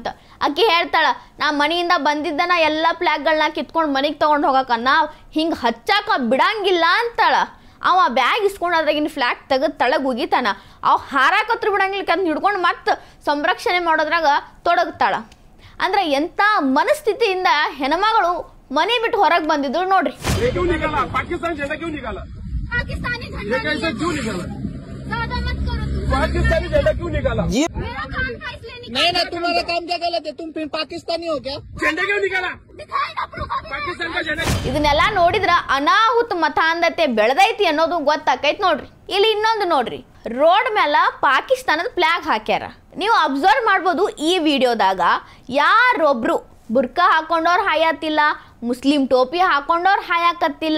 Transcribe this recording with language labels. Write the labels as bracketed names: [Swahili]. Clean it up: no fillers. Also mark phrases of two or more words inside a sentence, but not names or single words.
[Kannada] ಆಕಿ ಹೇಳ್ತಾಳ, ನಾ ಮನೆಯಿಂದ ಬಂದಿದ್ದನ ಎಲ್ಲ ಫ್ಲಾಗ್ಗಳನ್ನ ಕಿತ್ಕೊಂಡು ಮನೆಗೆ ತೊಗೊಂಡು ಹೋಗಕ್ಕ ನಾವು ಹಿಂಗೆ ಹಚ್ಚಾಕ ಬಿಡಂಗಿಲ್ಲ ಅಂತಾಳ. ಅವ ಬ್ಯಾಗ್ ಇಸ್ಕೊಂಡು ಅದ್ರಾಗಿನ ಫ್ಲಾಗ್ ತೆಗೆದು ತಳಗೆ ಉಗಿತಾನ. ಅವು ಹಾರಾಕತ್ರು ಬಿಡಂಗಿಲ್ಲ, ಅದನ್ನ ಹಿಡ್ಕೊಂಡು ಮತ್ತೆ ಸಂರಕ್ಷಣೆ ಮಾಡೋದ್ರಾಗ ತೊಡಗ್ತಾಳ. ಅಂದ್ರೆ ಎಂತ ಮನಸ್ಥಿತಿಯಿಂದ ಹೆಣ್ಮಗಳು ಮನೆ ಬಿಟ್ಟು ಹೊರಗೆ ಬಂದಿದ್ರು ನೋಡ್ರಿ. [Hindi] पाकिस्तानी झंडा क्यों निकाला? ज्यादा मत करो तुम। पाकिस्तानी झंडा क्यों निकाला? मेरा काम था इसलिए नहीं ना, तुम्हारा काम क्या गलत है? तुम फिर पाकिस्तानी हो क्या? झंडा क्यों निकाला? दिखाई ना प्रूफ। पाकिस्तान का झंडा। [Kannada] ಇದನ್ನೆಲ್ಲ ನೋಡಿದ್ರ ಅನಾಹುತ ಮತಾಂಧತೆ ಬೆಳೆದೈತಿ ಅನ್ನೋದು ಗೊತ್ತಾಕೈತಿ ನೋಡ್ರಿ. ಇಲ್ಲಿ ಇನ್ನೊಂದು ನೋಡ್ರಿ, ರೋಡ್ ಮೇಲೆ ಪಾಕಿಸ್ತಾನದ ಫ್ಲಾಗ್ ಹಾಕ್ಯಾರ. ನೀವು ಅಬ್ಸರ್ವ್ ಮಾಡ್ಬೋದು ಈ ವಿಡಿಯೋದಾಗ ಯಾರೊಬ್ರು ಬುರ್ಕಾ ಹಾಕೊಂಡವ್ರು ಹಾಯತ್ತಿಲ್ಲ, ಮುಸ್ಲಿಂ ಟೋಪಿ ಹಾಕೊಂಡವ್ರು ಹಾಯಾಕತ್ತಿಲ್ಲ.